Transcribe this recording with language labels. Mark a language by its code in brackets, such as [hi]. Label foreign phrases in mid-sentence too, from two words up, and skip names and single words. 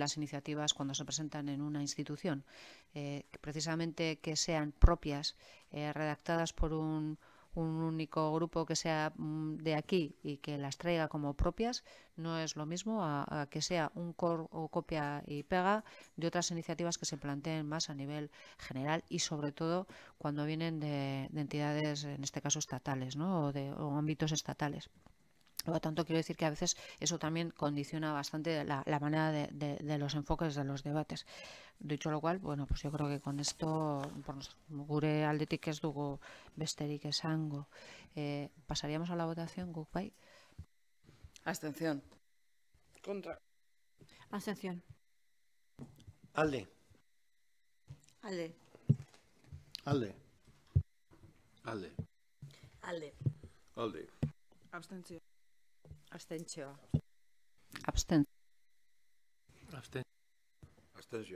[es] las iniciativas cuando se presentan en una institución, precisamente que sean propias, redactadas por un único grupo que sea de aquí y que las traiga como propias, no es lo mismo a que sea un copia y pega de otras iniciativas que se planteen más a nivel general y sobre todo cuando vienen de entidades, en este caso estatales, ¿no? o ámbitos estatales. Por lo tanto, quiero decir que a veces eso también condiciona bastante la manera de los enfoques de los debates. Dicho lo cual, bueno, pues yo creo que con esto, [eu] gure aldetik ez dugu besterik esango. [es] Pasaríamos a la votación, [eu] guk bai. [es] Abstención. Contra. Abstención. [eu] Alde. Alde. Alde. Alde. Alde. Alde. Abstentzio. Abstentzioa. Abstentzioa.